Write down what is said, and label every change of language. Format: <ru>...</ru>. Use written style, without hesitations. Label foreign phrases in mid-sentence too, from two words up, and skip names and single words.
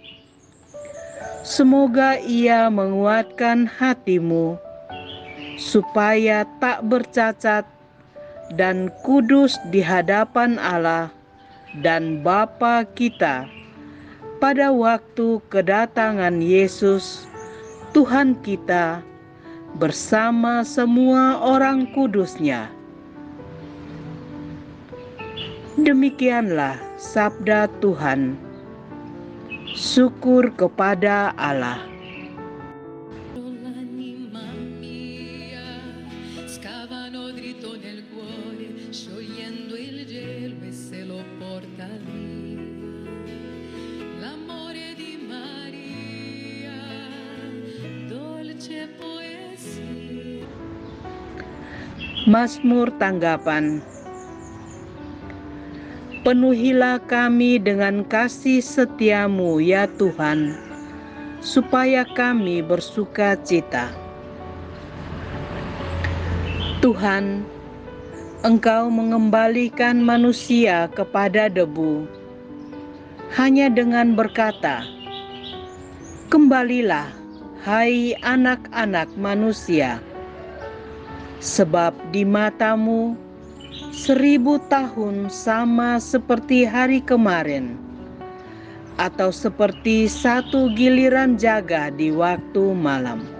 <id>Semoga Ia menguatkan hatimu supaya tak bercacat dan kudus di hadapan Allah dan Bapa kita pada waktu kedatangan Yesus, Tuhan kita, bersama semua orang kudus-Nya. Demikianlah sabda Tuhan. Syukur kepada Allah.</id> <it>L'anima mia scavano dritto nel cuore, sciogliendo il gelo e se lo porta via. L'amore di Maria, dolce poesia.</it> <id>Mazmur tanggapan. Penuhilah kami dengan kasih setia-Mu ya Tuhan, supaya kami bersuka cita. Tuhan, Engkau mengembalikan manusia kepada debu, hanya dengan berkata, "Kembalilah, hai anak-anak manusia, sebab di mata-Mu 1000 tahun sama seperti hari kemarin, atau seperti satu giliran jaga di waktu malam."</id>